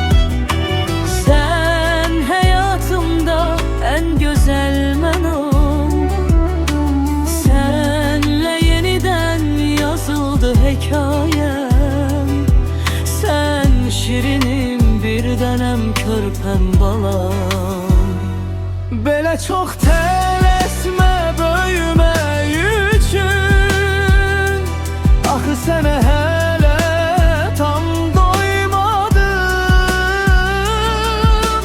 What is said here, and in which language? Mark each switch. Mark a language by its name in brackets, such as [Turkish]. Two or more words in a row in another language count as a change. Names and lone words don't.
[Turkish] Sen hayatımda en güzel menum. Senle yeniden yazıldı hikayem. Sen şirinim, [Azerbaijani] bir tanem körpem balam. Belə çox tələsmə böyümək üçün. Axı sənə hələ tam doymadım.